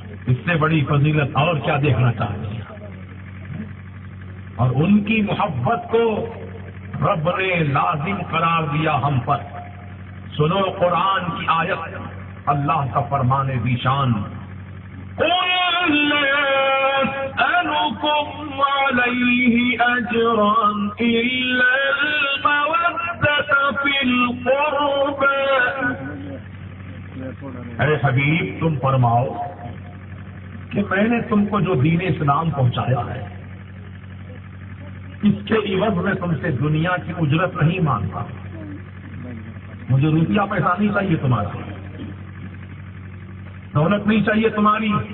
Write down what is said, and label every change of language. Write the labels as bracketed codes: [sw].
[ur] اس سے بڑی فضیلت اور کیا دیکھنا چاہتے ہیں؟ اور ان کی محبت کو رب نے لازم قرار دیا ہم پر. سنو قرآن کی آیت، اللہ کا فرمان ذیشان. [ar] قل لا أسألكم عليه أجرا إلا المودة في القربى. [ur] اے حبیب، تم فرماؤ کہ میں نے تم کو جو دین اسلام پہنچایا ہے، اس کے عوض میں تم سے دنیا کی اجرت نہیں مانگتا. مجھے روپیہ پیسہ نہیں چاہیے تمہارا، دولت نہیں چاہیے تمہاری.